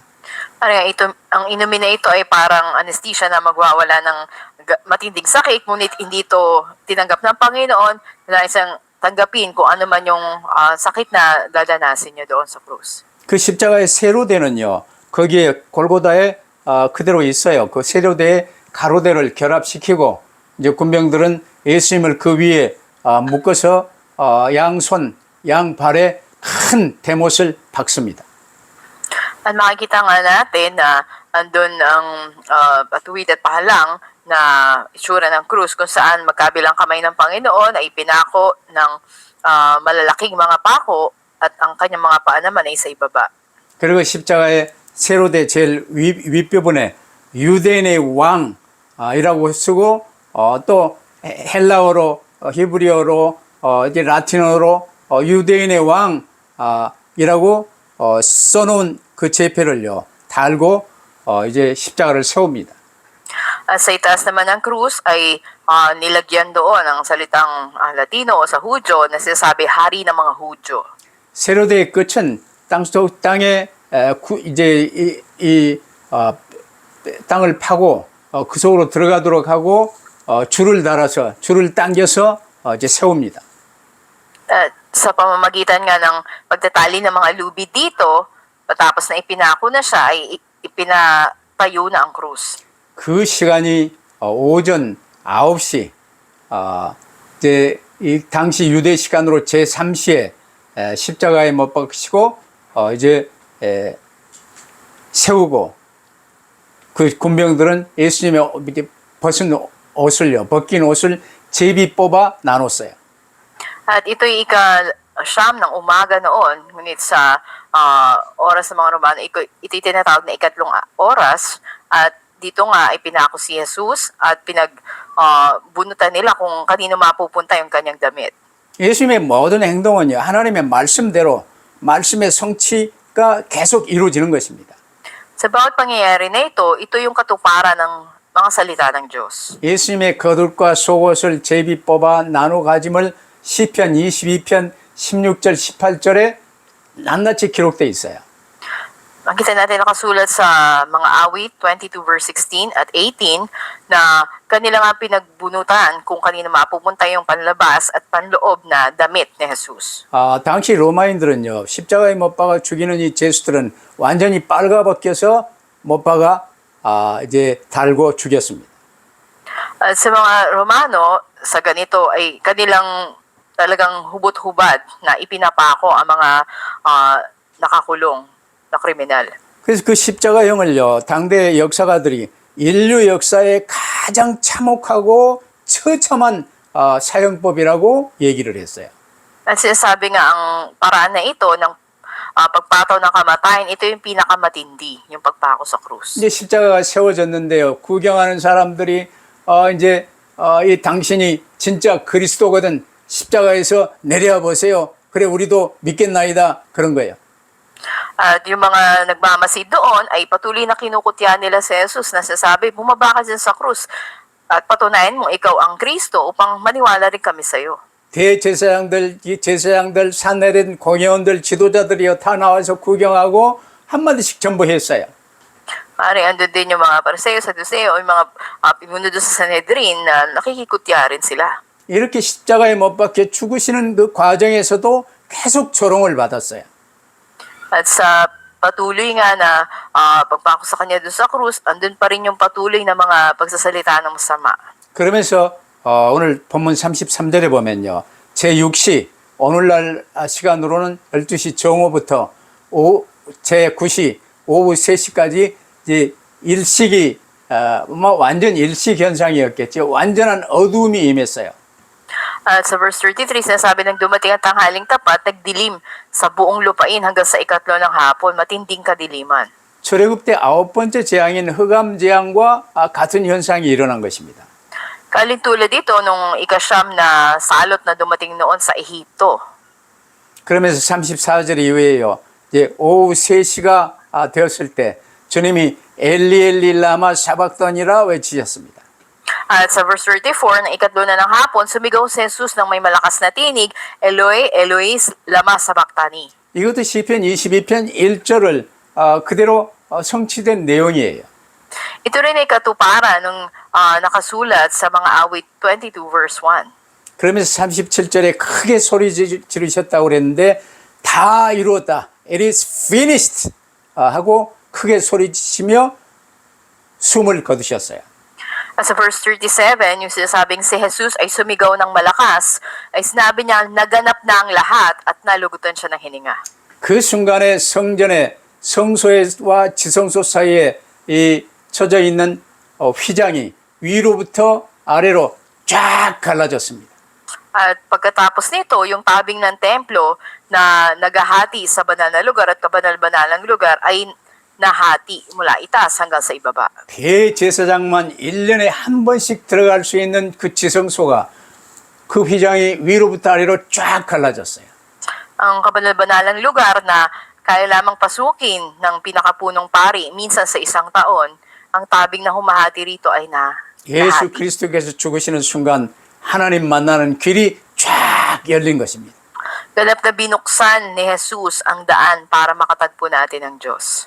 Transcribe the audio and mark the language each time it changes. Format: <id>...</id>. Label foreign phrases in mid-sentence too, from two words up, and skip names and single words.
<tl>Ang inumin na ito ay parang anesthesia na magwawala ng matinding sakit, ngunit hindi ito tinanggap ng Panginoon na isang tanggapin kung ano man yung sakit na dadanasin niya doon sa krus.</tl> <ko>그 십자가의 세로대는요, 거기에 골고다에 그대로 있어요. 그 세로대에 가로대를 결합시키고 이제 군병들은 예수님을 그 위에 묶어서 양손, 양발에 큰 대못을 박습니다.</ko> <tl>At makikita nga natin na andun ang patuwid at pahalang na itsura ng krus kung saan magkabilang kamay ng Panginoon ay pinako ng malalaking mga pako at ang kanyang mga paa naman ay sa ibaba.</tl> <ko>그리고 십자가의 세로대 제일 윗부분에 유대인의 왕이라고 쓰고 또 헬라어로 히브리어로 이제 라틴어로 유대인의 왕이라고 써놓은 그 제패를요 달고 이제 십자가를 세웁니다.</ko> <tl>Sa itaas naman ng krus ay nilagyan doon ang salitang Latino o sa Hudyo na sinasabi hari ng mga Hudyo.</tl> <ko>세로대의 끝은 땅에 이제 땅을 파고 그 속으로 들어가도록 하고 줄을 달아서 줄을 당겨서 이제 세웁니다.</ko> <tl>Sa pamamagitan nga ng pagtatali ng mga lubi dito, patapos na ipinako na siya, ay ipinatayo na ang krus.</tl> <ko>그 시간이 오전 9시, 이제 이 당시 유대 시간으로 제3시에 십자가에 못 박히시고 이제 세우고 그 군병들은 예수님의 벗긴 옷을 제비 뽑아 나눴어요.</ko> <tl>At ito'y ika-siyam ng umaga noon, ngunit sa oras ng mga Romano, ito'y tinatawag na ikatlong oras, at dito nga ay pinako si Jesus at pinagbunutan nila kung kanino mapupunta yung kanyang damit.</tl> <ko>예수님의 모든 행동은요, 하나님의 말씀대로 말씀의 성취가 계속 이루어지는 것입니다.</ko> <tl>Sa bawat pangyayari na ito yung katuparan ng mga salita ng Diyos.</tl> <ko>예수님의 겉옷과 속옷을 제비 뽑아 나눠 가짐을 시편 22편 16절 18절에 낱낱이 기록되어 있어요.</ko> <tl>Makita natin nakasulat sa mga awit 22 verse 16 at 18 na kanila nga pinagbunutan kung kanino mapupunta yung panlabas at panloob na damit ni Jesus.</tl> <ko>당시 로마인들은요, 십자가에 못 박아 죽이는 이 죄수들은 완전히 빨가벗겨서 못 박아 이제 달고 죽였습니다.</ko> <tl>At sa mga Romano, sa ganito ay kanilang talagang hubot-hubad na ipinapako ang mga nakakulong na kriminal.</tl> <ko>그래서 그 십자가형을요, 당대 역사가들이 인류 역사의 가장 참혹하고 처참한 사형법이라고 얘기를 했어요.</ko> <tl>At sinasabi nga ang paraan na ito ng pagpataw ng kamatayan, ito yung pinakamatindi, yung pagpako sa krus.</tl> <ko>이제 십자가가 세워졌는데요. 구경하는 사람들이 이제 이 당신이 진짜 그리스도거든 십자가에서 내려와 보세요. 그래 우리도 믿겠나이다 그런 거예요.</ko> <tl>At yung mga nagmamasid doon ay patuloy na kinukutya nila si Jesus na sasabi, bumaba ka dyan sa krus at patunayan mo ikaw ang Kristo upang maniwala rin kami sa iyo.</tl> <ko>대제사장들, 이 제사장들, 산헤린 공회원들, 지도자들이요 다 나와서 구경하고 한마디씩 전부 했어요.</ko> <tl>Pare, andun din yung mga Pariseo, Saduseo, yung mga pinuno doon sa Sanhedrin na nakikikutya rin sila.</tl> <ko>이렇게 십자가에 못 박혀 죽으시는 그 과정에서도 계속 조롱을 받았어요.</ko> <tl>At sa patuloy nga na pagpako sa kanya doon sa krus, andun pa rin yung patuloy na mga pagsasalita ng masama.</tl> <ko>그러면서 오늘 본문 33절에 보면요. 제6시 오늘날 시간으로는 12시 정오부터 제9시 오후 3시까지 이제 일식이 뭐 완전 일식 현상이었겠죠. 완전한 어두움이 임했어요.</ko> <tl>At sa verse 33, sinasabi ng dumating ang tanghaling tapat, nagdilim sa buong lupain hanggang sa ikatlo ng hapon, matinding kadiliman.</tl> <ko>출애굽 때 9번째 재앙인 흑암 재앙과 같은 현상이 일어난 것입니다.</ko> <tl>Kalintulad dito nung ikasyam na salot na dumating noon sa Ehipto.</tl> <ko>그러면서 34절 이후에요. 이제 오후 3시가 되었을 때 주님이</ko> <arc>אלי למא שבקתני</arc> <ko>외치셨습니다.</ko> <tl>At sa verse 34, na ikatlo na ng hapon, sumigaw si Jesus ng may malakas na tinig,</tl> <arc>אלהי אלהי למא שבקתני.</arc> <ko>이것도 시편 22편 1절을 그대로 성취된 내용이에요.</ko> <tl>Ito rin ay katuparan ng nakasulat sa mga awit 22 verse 1.</tl> <ko>그러면서 37절에 크게 소리 지르셨다고 그랬는데 다 이루었다.</ko> <en>It is finished</en> <ko>하고 크게 소리치며 숨을 거두셨어요.</ko> <tl>At sa verse 37, yung sinasabing si Jesus ay sumigaw ng malakas, ay sinabi niya, naganap na ang lahat at nalugutan siya ng hininga.</tl> <ko>그 순간에 성전의 성소와 지성소 사이에 이 쳐져 있는 휘장이 위로부터 아래로 쫙 갈라졌습니다.</ko> <tl>At pagkatapos nito, yung tabing ng templo na nagahati sa banal na lugar at kabanal-banalang lugar ay nahati mula itaas hanggang sa ibaba.</tl> <ko>대제사장만 1년에 한 번씩 들어갈 수 있는 그 지성소가 그 휘장이 위로부터 아래로 쫙 갈라졌어요.</ko> <tl>Ang kabanal-banalang lugar na kaya lamang pasukin ng pinakapunong pari minsan sa isang taon, ang tabing na humahati rito ay 예수 nahati.</tl> <ko>그리스도께서 죽으시는 순간 하나님 만나는 길이 쫙 열린 것입니다.</ko> <tl>Ganap na binuksan ni Jesus ang daan para makatagpo natin ang Diyos.</tl>